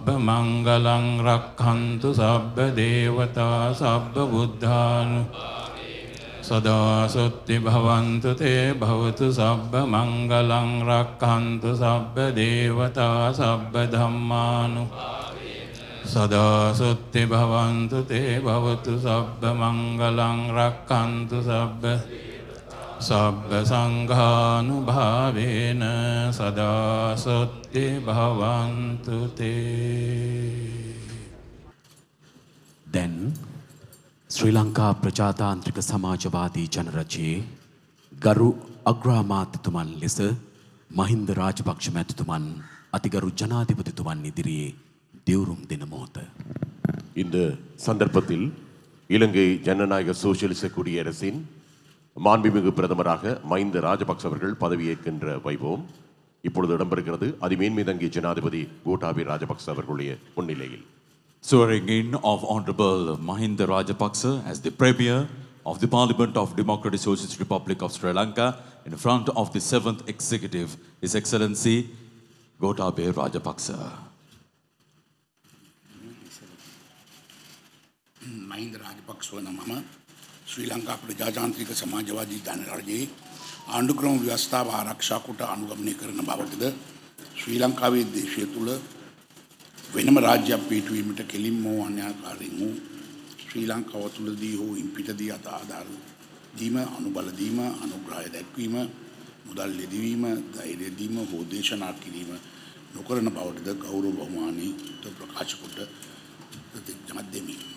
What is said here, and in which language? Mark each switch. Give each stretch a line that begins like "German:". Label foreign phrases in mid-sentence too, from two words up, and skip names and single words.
Pali: මංගලං රක්ඛන්තු සබ්බ දේවතා සබ්බ බුද්ධානු සදා සොත්ති භවන්තු තේ භවතු සබ්බ මංගලං රක්ඛන්තු සබ්බ දේවතා සබ්බ ධම්මානු සදා සොත්ති භවන්තු තේ භවතු සබ්බ මංගලං රක්ඛන්තු සබ්බ සංඝානුභාවේන සදා සොත්ති භවන්තු තේ.
Sinhala: දැන් ශ්‍රී ලංකා ප්‍රජාතාන්ත්‍රික සමාජවාදී ජනරජයේ ගරු අග්‍රාමාත්‍යතුමන් ලෙස මහින්ද රාජපක්ෂ මැතිතුමන් අතිගරු ජනාධිපතිතුමන් ඉදිරියේ දිවුරුම් දෙන මොහොත.
Tamil: இந்த சந்தர்ப்பத்தில் இலங்கை ஜனநாயக சோசியலிச குடியரசின் மாண்புமிகு பிரதமராக மஹிந்த ராஜபக்ச அவர்கள் பதவியேற்கின்ற வைபவம் இப்பொழுது இடம்பெறுகிறது. அதிமேன்மை தங்கிய ஜனாதிபதி கோட்டாபய ராஜபக்ச அவர்களுடைய முன்னிலையில்.
English: Swearing in of Honorable Mahinda Rajapaksa as the Premier of the Parliament of Democratic Socialist Republic of Sri Lanka in front of the 7th Executive, His Excellency Gotabaya Rajapaksa.
Sinhala: මහින්ද රාජපක්ෂ වන මම ශ්‍රී ලංකා ප්‍රජාතාන්ත්‍රික සමාජවාදී ජනරජයේ ආණ්ඩුක්‍රම ව්‍යවස්ථාව ආරක්ෂා කොට අනුගමනය කරන බවටද ශ්‍රී ලංකාවේ දේශය තුළ වෙනම රාජ්‍යයක් පිහිටුවීමට කෙලින්ම අන්‍යාකාරයෙන් වූ ශ්‍රී ලංකාව තුළදී හෝ ඉන් පිටදී ආධාර දීම අනුබල දීම අනුග්‍රහය දැක්වීම මුදල් ලෙදවීම ධෛර්ය දීම හෝ දේශනා කිරීම නොකරන බවටද ගෞරව බහුමානී ප්‍රකාශ කොට ප්‍රතිඥා දෙමි.